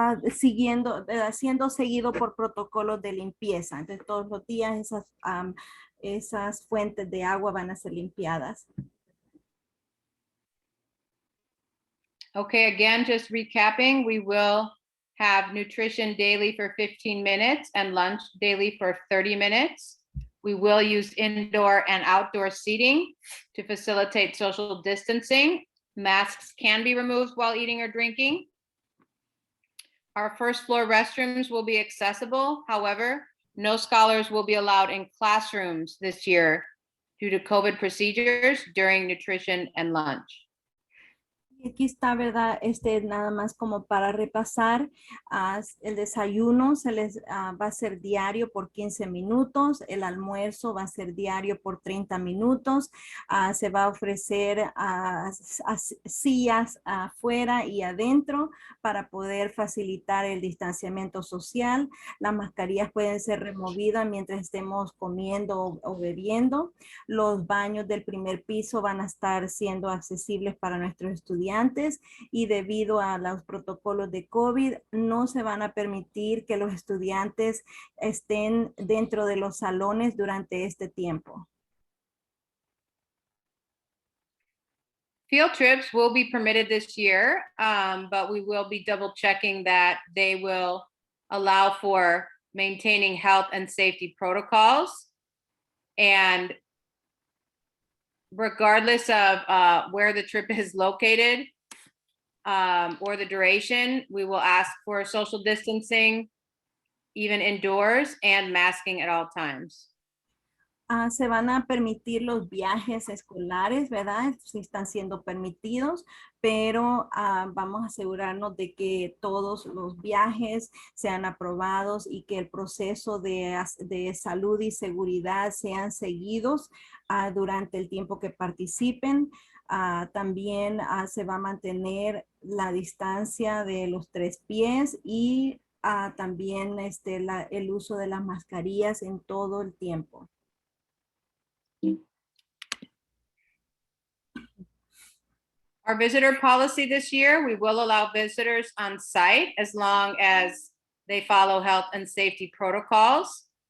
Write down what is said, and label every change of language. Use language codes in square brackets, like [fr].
[es] Siendo seguido por protocolos de limpieza. Entonces todos los días esas fuentes de agua van a ser limpiadas. [en] Okay, again, just recapping, we will have nutrition daily for 15 minutes and lunch daily for 30 minutes. We will use indoor and outdoor seating to facilitate social distancing. Masks can be removed while eating or drinking. Our first floor restrooms will be accessible. However, no scholars will be allowed in classrooms this year due to COVID procedures during nutrition and lunch. [es] Aquí está, ¿verdad? Nada más como para repasar, el desayuno se les va a ser diario por 15 minutos, el almuerzo va a ser diario por 30 minutos, se va a ofrecer sillas afuera y adentro para poder facilitar el distanciamiento social. Las mascarillas pueden ser removidas mientras estemos comiendo o bebiendo. Los baños del primer piso van a estar siendo accesibles para nuestros estudiantes. Y debido a los protocolos de COVID, no se van a permitir que los estudiantes estén dentro de los salones durante este tiempo. [en] Field trips will be permitted this year, but we will be double checking that they will allow for maintaining health and safety protocols. And regardless of where the trip is located or the duration, we will ask for social distancing, even indoors, and masking at all times. [es] Se van a permitir los viajes escolares, ¿verdad? Si están siendo permitidos, pero vamos a asegurarnos de que todos los viajes sean aprobados y que el proceso de salud y seguridad sean seguidos durante el tiempo que participen. También se va a mantener la distancia de los 3 pies y también el uso de las mascarillas en todo el tiempo. [en] Our visitor policy this year, we will allow visitors on site as long as they follow health and safety protocols.